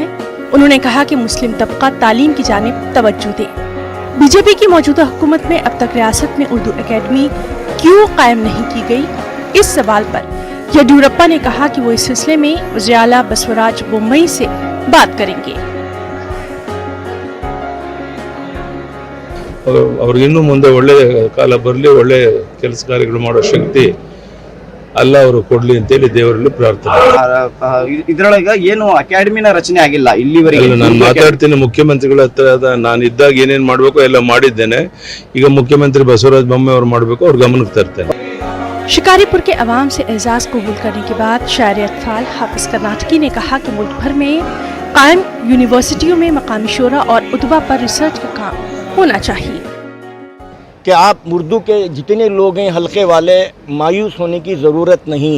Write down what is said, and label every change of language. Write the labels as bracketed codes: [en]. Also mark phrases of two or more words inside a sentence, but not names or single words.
[ur] انہوں نے کہا کہ مسلم طبقہ تعلیم کی جانب توجہ دے. بی جے پی کی موجودہ حکومت میں اب تک ریاست میں اردو اکیڈمی کیوں قائم نہیں کی گئی، اس سوال پر یڈیورپا نے کہا کہ وہ اس سلسلے میں وزیر اعلیٰ بسواراج بومئی سے بات کریں گے. [kn] ಅವ್ರಿಗೆ ಇನ್ನೂ ಮುಂದೆ ಒಳ್ಳೆ ಕಾಲ ಬರಲಿ, ಒಳ್ಳೆ ಕೆಲಸ ಕಾರ್ಯಗಳು ಮಾಡೋ ಶಕ್ತಿ ಅಲ್ಲ ಅವರು ಕೊಡ್ಲಿ ಅಂತೇಳಿ ದೇವರಲ್ಲಿ ಪ್ರಾರ್ಥನೆ. ಇದ್ರೊಳಗ ಏನು ಅಕಾಡೆಮಿನ ರಚನೆ ಆಗಿಲ್ಲ ಇಲ್ಲಿವರೆಗೆ. ನಾನು ಮಾತಾಡ್ತೀನಿ ಮುಖ್ಯಮಂತ್ರಿಗಳ ಹತ್ರ, ನಾನು ಇದ್ದಾಗ ಏನೇನ್ ಮಾಡ್ಬೇಕು ಎಲ್ಲ ಮಾಡಿದ್ದೇನೆ. ಈಗ ಮುಖ್ಯಮಂತ್ರಿ ಬಸವರಾಜ ಬೊಮ್ಮಾಯಿ ಅವರು ಮಾಡಬೇಕು, ಅವ್ರ ಗಮನಕ್ಕೆ ತರ್ತೇನೆ. [ur] شکاری پور کے عوام سے اعزاز قبول کرنے کے بعد شاعر اطفال حافظ کرناٹکی نے کہا کہ ملک بھر میں قائم یونیورسٹیوں میں مقامی شعرا اور ادبا پر ریسرچ کا کام ہونا چاہیے. کہ آپ اردو کے جتنے لوگ ہیں حلقے والے، مایوس ہونے کی ضرورت نہیں.